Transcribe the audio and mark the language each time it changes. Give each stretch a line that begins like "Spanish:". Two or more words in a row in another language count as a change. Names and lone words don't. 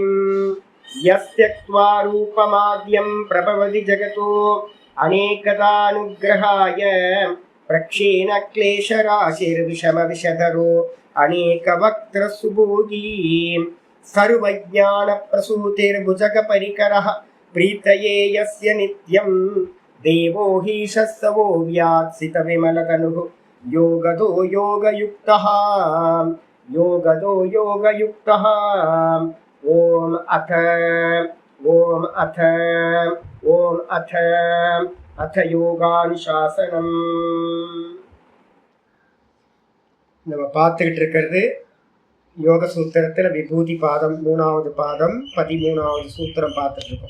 Sanskrit: यस्त्यक्त्वा रूपमाद्यं प्रभवति जगतो अनेकदानुग्रहाय प्रक्षीणक्लेशराशिर्विषमविषधरो अनेकवक्त्रसुभोगी सर्वज्ञानप्रसूतिर्भुजगपरिकरः प्रीतये यस्य नित्यं देवो हीशस्तवो व्यात्सितविमलतनुः योगदो योगयुक्तः योगदो योगयुक्तः। ओम अथ யோகானுசாசனம்.
Tamil: நம்ம பார்த்துக்கிட்டு இருக்கிறது யோக சூத்திரத்தில் விபூதி பாதம் 3வது பாதம் 13வது சூத்திரம் பார்த்துட்டு இருக்கோம்.